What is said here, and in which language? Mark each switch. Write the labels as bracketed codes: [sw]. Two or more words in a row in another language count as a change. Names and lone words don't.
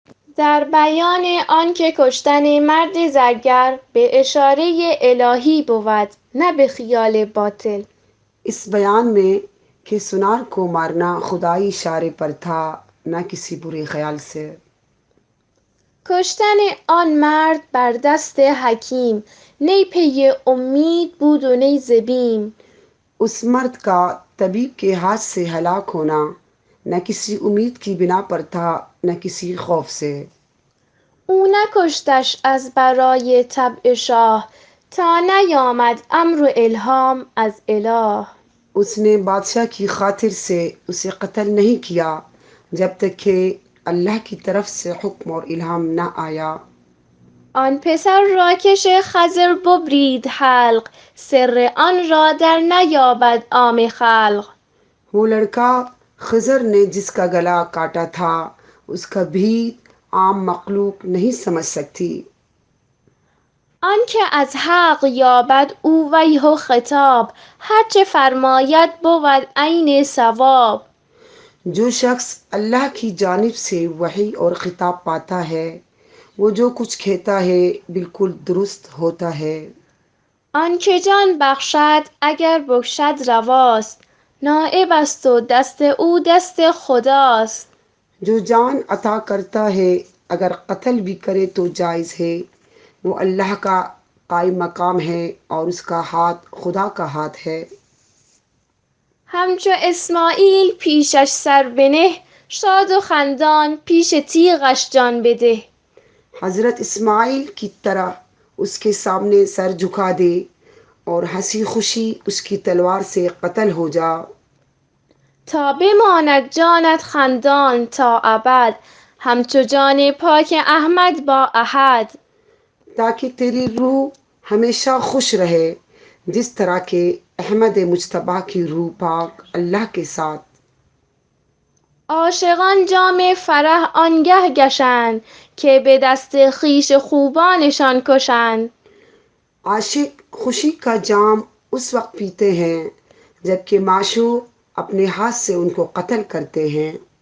[fa] در بیان آنکه کشتن مرد زرگر به اشاره الهی بود نه به خیال باطل. [ur] اس بیان میں کہ سنار کو مارنا خدائی اشارے پر تھا، نہ کسی برے خیال سے۔ [fa] کشتن آن مرد بر دست حکیم نی پی امید بود و نی ز بیم. [ur] اس مرد کا طبیب کے ہاتھ سے ہلاک ہونا نہ کسی امید کی بنا پر تھا، نہ کسی خوف سے۔ [fa] او نکشتش از برای طبع شاه تا نیامد امر و الهام از اله. [ur] اس نے بادشاہ کی خاطر سے اسے قتل نہیں کیا جب تک کہ اللہ کی طرف سے حکم اور الہام نہ آیا۔ [fa] آن پسر را که شیخ خضر ببرید حلق سر آن را در نیابد عام خلق. [ur] وہ لڑکا خضر نے جس کا گلا کاٹا تھا اس کا بھید عام مخلوق نہیں سمجھ سکتی۔ [fa] آن که از حق یابد او وجه و خطاب هرچه فرماید بود عین صواب. [ur] جو شخص اللہ کی جانب سے وحی اور خطاب پاتا ہے وہ جو کچھ کہتا ہے بالکل درست ہوتا ہے۔ [fa] آن که جان بخشد اگر بکشد رواست نایب است و دست او دست خداست. [ur] جو جان عطا کرتا ہے اگر قتل بھی کرے تو جائز ہے، وہ اللہ کا قائم مقام ہے اور اس کا ہاتھ خدا کا ہاتھ ہے۔ [fa] همچو اسماعیل پیشش سر بنه شاد و خندان پیش تیغش جان بده. [ur] حضرت اسماعیل کی طرح اس کے سامنے سر جھکا دے اور ہنسی خوشی اس کی تلوار سے قتل ہو جا۔ [fa] تا بماند جانت خندان تا ابد همچو جان پاک احمد با احد. [ur] تاکہ تیری روح ہمیشہ خوش رہے جس طرح کہ احمد مجتبیٰ کی روح پاک اللہ کے ساتھ۔ [fa] عاشقان جام فرح آنگه گشند که به دست خویش خوبانشان کشند. [ur] عاشق خوشی کا جام اس وقت پیتے ہیں جبکہ معشوق اپنے ہاتھ سے ان کو قتل کرتے ہیں۔